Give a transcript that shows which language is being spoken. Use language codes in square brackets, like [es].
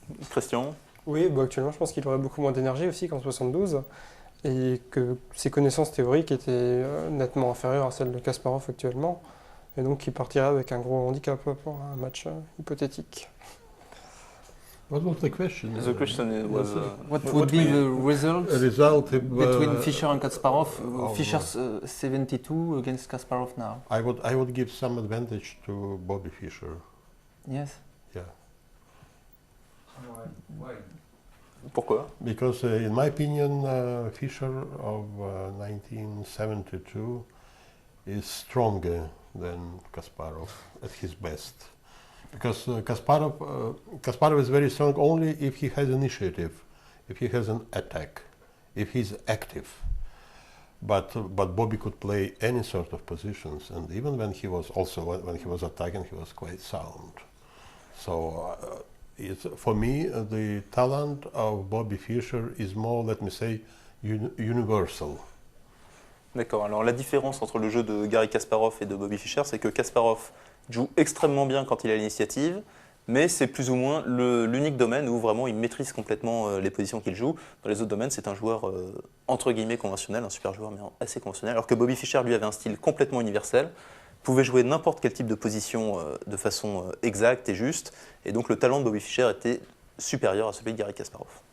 [fr] Christian? Oui, bah actuellement, je pense qu'il aurait beaucoup moins d'énergie aussi qu'en 72. Et que ses connaissances théoriques étaient nettement inférieures à celles de Kasparov actuellement. Et donc, il partirait avec un gros handicap pour un match hypothétique. [en] What was the question? The question was What would be the result a result if, between Fischer and Kasparov? Fischer's 72 against Kasparov now. I would give some advantage to Bobby Fischer. Yes. Yeah. Why? [fr] Pourquoi? [en] Because in my opinion, Fischer of 1972 is stronger than Kasparov at his best. Because Kasparov is very strong only if he has initiative, if he has an attack, if he's active. But Bobby could play any sort of positions, and even when he was attacking, he was quite sound. So for me, the talent of Bobby Fischer is more, let me say, universal. [fr] D'accord, alors la différence entre le jeu de Garry Kasparov et de Bobby Fischer, c'est que Kasparov joue extrêmement bien quand il a l'initiative, mais c'est plus ou moins l'unique domaine où vraiment il maîtrise complètement les positions qu'il joue. Dans les autres domaines, c'est un joueur entre guillemets conventionnel, un super joueur mais assez conventionnel, alors que Bobby Fischer, lui, avait un style complètement universel, pouvait jouer n'importe quel type de position de façon exacte et juste, et donc le talent de Bobby Fischer était supérieur à celui de Garry Kasparov.